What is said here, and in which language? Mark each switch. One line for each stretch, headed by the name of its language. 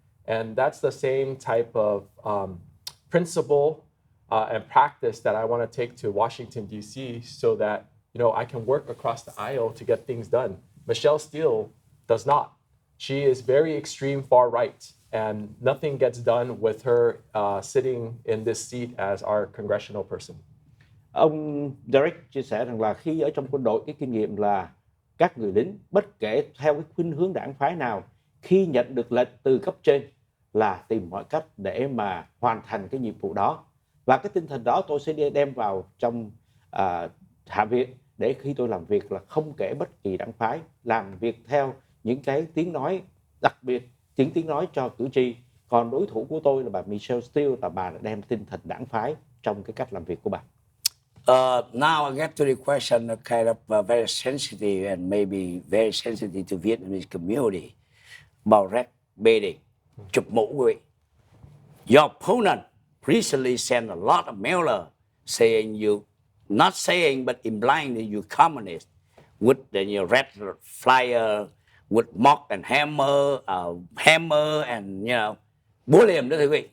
English: And that's the same type of principle and practice that I want to take to Washington, D.C. so that, you know, I can work across the aisle to get things done. Michelle Steele does not. She is very extreme far right, and nothing gets done with her sitting in this seat as our congressional person.
Vietnamese: Ông Derek chia sẻ rằng là khi ở trong quân đội, cái kinh nghiệm là các người lính bất kể theo cái khuynh hướng đảng phái nào, khi nhận được lệnh từ cấp trên là tìm mọi cách để mà hoàn thành cái nhiệm vụ đó. Và cái tinh thần đó tôi sẽ đem vào trong Hạ viện để khi tôi làm việc là không kể bất kỳ đảng phái, làm việc theo những cái tiếng nói đặc biệt, những tiếng nói cho cử tri. Còn đối thủ của tôi là bà Michelle Steele, là bà đã đem tinh thần đảng phái trong cái cách làm việc của bà.
English: Now I get to the question of kind of very sensitive and maybe very sensitive to Vietnamese community about red baiting,
Vietnamese: chụp mũ quý vị.
English: Your opponent recently sent a lot of mailer saying you, not saying but implying that you communist with the red flyer, with mock and hammer and
Vietnamese: búa liềm đó thưa quý vị.